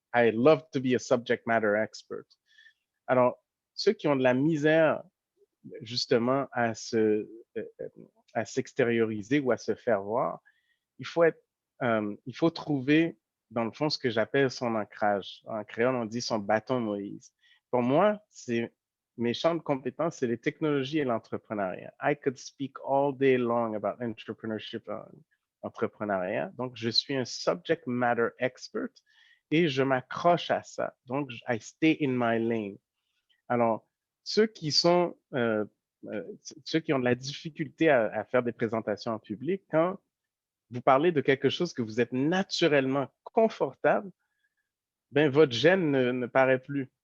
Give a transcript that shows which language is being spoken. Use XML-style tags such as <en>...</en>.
<en>I love to be a subject matter expert.</en> <fr>Alors, ceux qui ont de la misère, justement, à s'extérioriser ou à se faire voir, il faut trouver, dans le fond, ce que j'appelle son ancrage. En créole, on dit son bâton Moïse. Pour moi, mes champs de compétences, c'est les technologies et l'entrepreneuriat.</fr> <en>I could speak all day long about entrepreneurship, entrepreneuriat.</en> <fr>Donc, je suis un</fr> <en>subject matter expert</en> <fr>et je m'accroche à ça. Donc,</fr> <en>I stay in my lane.</en> <fr>Alors, ceux qui ont de la difficulté à faire des présentations en public, quand vous parlez de quelque chose que vous êtes naturellement confortable, ben votre gêne ne paraît plus.</fr>